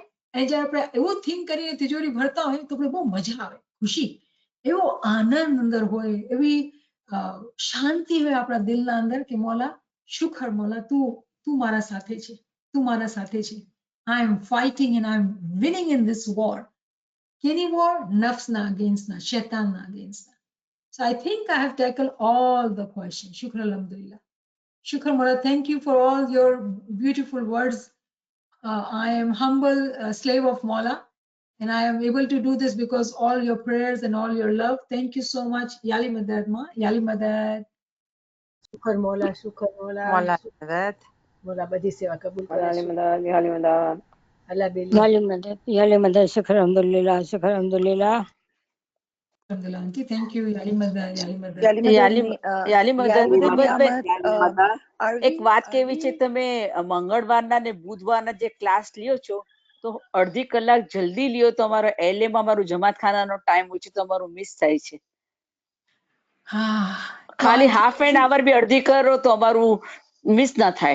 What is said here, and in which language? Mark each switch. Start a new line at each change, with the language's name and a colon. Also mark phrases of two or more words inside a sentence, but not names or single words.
Gujarati: અને જ્યારે આપણે એવું થિંક કરીને તિજોરી ભરતા હોય તો આપણે બહુ મજા આવે, ખુશી, એવો આનંદ અંદર હોય, એવી શાંતિ હોય આપણા દિલના અંદર કે મોલા શુકર મોલા, તું મારા સાથે છે, તું મારા સાથે છે.
English: I am fighting and I am winning in this war.
Gujarati: કેની વોર? નફ્સના અગેન્સ્ટના, શૈતાનના અગેન્સ્ટના.
English: So I think I have tackled all the questions.
Arabic: شكر الحمد لله. شكر مولا,
English: thank you for all your beautiful words. I am humble slave of Mola, and I am able to do this because all your prayers and all your love. Thank you so much.
Arabic: ياعلي مدد ما، ياعلي مدد. شكر مولا، شكر مولا, مولا مدد.
Gujarati: મોલા બધી સેવા કબૂલ કરે.
Arabic: يا مداد يا مداد
Gujarati: અલ્લાહ બેલી.
Arabic: يا مدد شكرا الحمد لله شكرا الحمد لله. الحمد لله.
English: Auntie, thank you.
Arabic: ياعلي مدد، ياعلي مدد. ياعلي مدد
Gujarati: એક વાત
English: are
Gujarati: કેવી છે, we- તમે મંગળવારના ને બુધવારના જે ક્લાસ લ્યો છો તો અડધી કલાક જલ્દી લ્યો તો અમારો LA માં અમારું જમાતખાનાનો ટાઈમ હોય છે તો અમારું મિસ થાય છે. ખાલી
English: half an hour
Gujarati: બી અડધી કરો તો અમારું મિસ ના થાય.